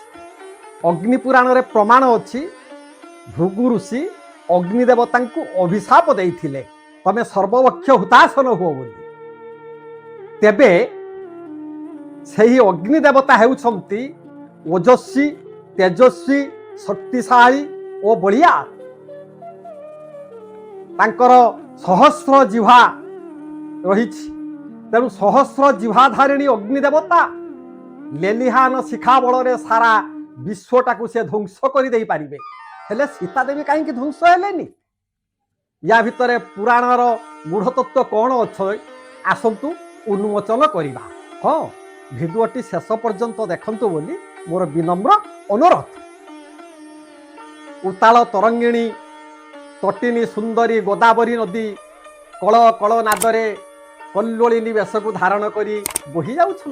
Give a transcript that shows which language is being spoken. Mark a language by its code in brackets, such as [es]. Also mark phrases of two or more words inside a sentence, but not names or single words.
[or] ଅଗ୍ନି ପୁରାଣ ରେ ପ୍ରମାଣ ଅଛି, ଭୃଗୁ ଋଷି ଅଗ୍ନି ଦେବତାଙ୍କୁ ଅଭିଶାପ ଦେଇଥିଲେ ତୁମେ ସର୍ବଭକ୍ଷ ହୁତାଶନ ହୁଅ ବୋଲି। ତେବେ ସହି ଅଗ୍ନି ଦେବତା ହେଉଛନ୍ତି ଓଜସ୍ୱୀ ତେଜସ୍ୱୀ ଶକ୍ତିଶାଳୀ ଓ ବଳିଆ। ତାଙ୍କର ସହସ୍ର ଜିହ୍ୱା ରହିଛି, ତେଣୁ ସହସ୍ର ଜିହ୍ୱାଧାରିଣୀ ଅଗ୍ନି ଦେବତା ଲେଲିହାନ ଶିଖା ବଳରେ ସାରା ବିଶ୍ୱଟାକୁ ସେ ध्वंस କରି ଦେଇ ପାରିବେ। ହେଲେ ସୀତା ଦେବୀ କାହିଁ ଧ୍ୱଂସ ହେଲେନି? ଯା ଭିତର ପୁରାଣର ଗୂଢ଼ତତ୍ତ୍ୱ କଣ ଅଛି ଆସନ୍ତୁ ଉନ୍ମୋଚନ କରିବା। ହଁ, ଭିଡିଓଟି ଶେଷ ପର୍ଯ୍ୟନ୍ତ ଦେଖନ୍ତୁ ବୋଲି ମୋର ବିନମ୍ର ଅନୁରୋଧ। ଉତ୍ତାଳ ତରଙ୍ଗିଣୀ ତଟିନୀ ସୁନ୍ଦରୀ ଗୋଦାବରୀ ନଦୀ କଳ କଳ ନାଦରେ କଲ୍ଲୋଳିନୀ ବେଶ କୁ ଧାରଣ କରି ବୋହି ଯାଉଛନ୍ତି।